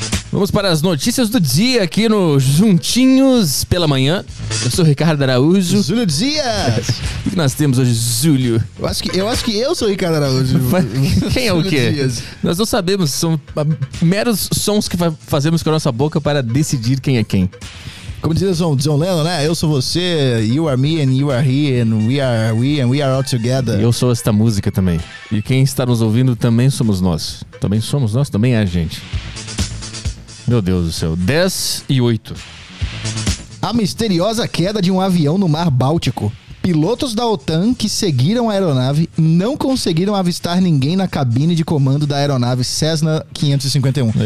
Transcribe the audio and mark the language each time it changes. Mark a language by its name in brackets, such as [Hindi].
[Portuguese] Vamos para as notícias do dia aqui no Juntinhos pela Manhã. Eu sou o Ricardo Araújo. Júlio Dias! O que nós temos hoje, Júlio? Eu acho que eu sou o Ricardo Araújo. Quem é o quê? Dias. Nós não sabemos, são meros sons que fazemos com a nossa boca para decidir quem é quem. Como diz o John Lennon, né? Eu sou você, [English] you are me and you are he and we are all together. [Portuguese] Eu sou esta música também. E quem está nos ouvindo também somos nós. Também somos nós, também é a gente. Meu Deus do céu, 10 e 8. A misteriosa queda de um avião no Mar Báltico. Pilotos da OTAN que seguiram a aeronave não conseguiram avistar ninguém na cabine de comando da aeronave Cessna 551.